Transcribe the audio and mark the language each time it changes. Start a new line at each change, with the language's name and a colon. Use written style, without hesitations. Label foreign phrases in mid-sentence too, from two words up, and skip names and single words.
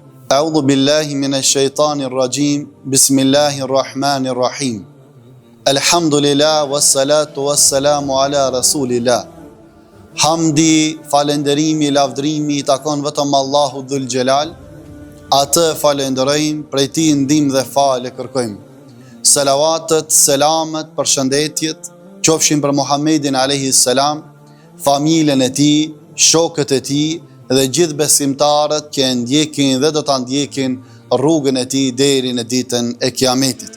Arabic: أعوذ بالله من الشيطان الرجيم بسم الله الرحمن الرحيم. الحمد لله والصلاة والسلام على رسول الله.
Albanian: Hamdi, falenderimi, lavdrimi i takon vetëm Allahu
Arabic: ذو الجلال.
Albanian: Atë falenderojmë, prej tij ndihmë dhe falë kërkojmë. Selavatet, selamet, përshëndetjet qofshin për Muhammedin
Arabic: عليه السلام,
Albanian: familjen e tij, shokët e tij dhe gjithë besimtarët që e ndjekin dhe do ta ndjekin rrugën e tij deri në ditën e Kiametit.